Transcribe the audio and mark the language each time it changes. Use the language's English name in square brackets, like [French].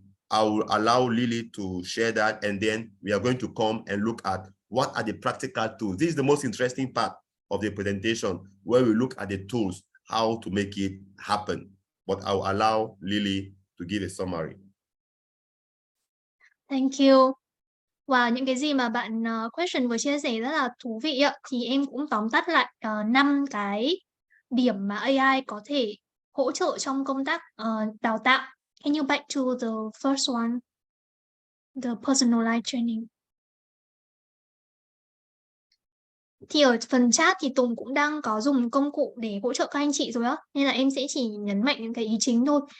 [English] I will allow Lily to share that, and then we are going to come and look at what are the practical tools. This is the most interesting part of the presentation, where we look at the tools, how to make it happen. But I'll allow Lily to give a summary. Thank you. [Vietnamese] Và những cái gì mà bạn question vừa chia sẻ rất là thú vị ạ. Thì em cũng tóm tắt lại 5 cái điểm mà AI có thể hỗ trợ trong công tác đào tạo. [English] Can you back to the first one, the personalized training? [Vietnamese] Thì ở phần chat thì Tùng cũng đang có dùng công cụ để hỗ trợ các anh chị rồi á, nên là em sẽ chỉ nhấn mạnh những cái ý chính thôi.